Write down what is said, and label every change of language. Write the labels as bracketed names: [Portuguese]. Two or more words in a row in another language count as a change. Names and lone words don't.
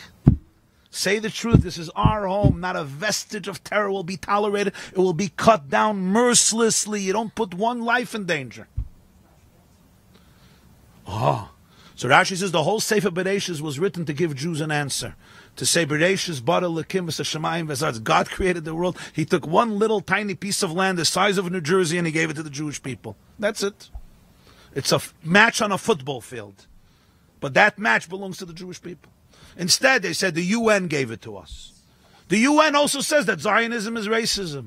[English] Say the truth. This is our home. Not a vestige of terror will be tolerated. It will be cut down mercilessly. You don't put one life in danger. Oh. So Rashi says the whole Sefer Bereshis was written to give Jews an answer. To say [Hebrew] בראשית ברא אלקים ושמים וארץ. [English] God created the world. He took one little tiny piece of land the size of New Jersey and he gave it to the Jewish people. That's it. It's a match on a football field. But that match belongs to the Jewish people. Instead, they said the UN gave it to us. The UN also says that Zionism is racism.